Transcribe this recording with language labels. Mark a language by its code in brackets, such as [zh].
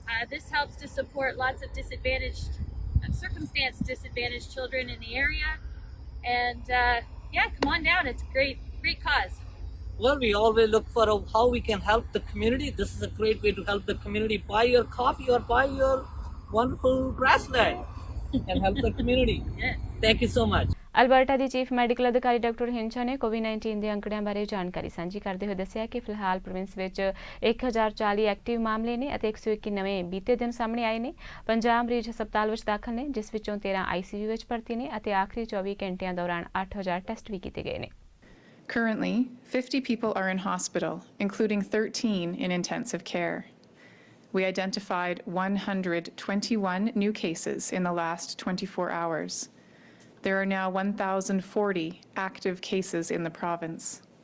[en] This helps to support lots of disadvantaged, disadvantaged children in the area. And yeah, come on down. It's a great cause. Well, we always look for how we can help the community. This is a great way to help the community. Buy your coffee or buy your wonderful bracelet and help the community. Yes. Thank you so much. [pa] Alberta ਦੀ chief medical ਅਧਿਕਾਰੀ doctor ਹਿੰਚਾ ਨੇ ਕੋਵਿਡ-19 ਦੇ ਅੰਕੜਿਆਂ ਬਾਰੇ ਜਾਣਕਾਰੀ ਸਾਂਝੀ ਕਰਦੇ ਹੋਏ ਦੱਸਿਆ ਕਿ ਫਿਲਹਾਲ ਪ੍ਰੋਵਿੰਸ ਵਿੱਚ 1040 ਐਕਟਿਵ ਮਾਮਲੇ ਨੇ ਅਤੇ 121 ਨਵੇਂ ਬੀਤੇ ਦਿਨ ਸਾਹਮਣੇ ਆਏ ਨੇ। 50 ਮਰੀਜ਼ ਹਸਪਤਾਲ ਵਿੱਚ ਦਾਖਲ ਨੇ, ਜਿਸ ਵਿੱਚੋਂ 13 ICU ਵਿੱਚ ਭਰਤੀ ਨੇ ਅਤੇ ਆਖਰੀ 24 ਘੰਟਿਆਂ ਦੌਰਾਨ 8000 ਟੈਸਟ ਵੀ ਕੀਤੇ ਗਏ ਨੇ। [en] Currently, 50 people are in hospital, including 13 in intensive care. We identified 121 new cases in the last 24 hours. There are now 1,040 active cases in the province.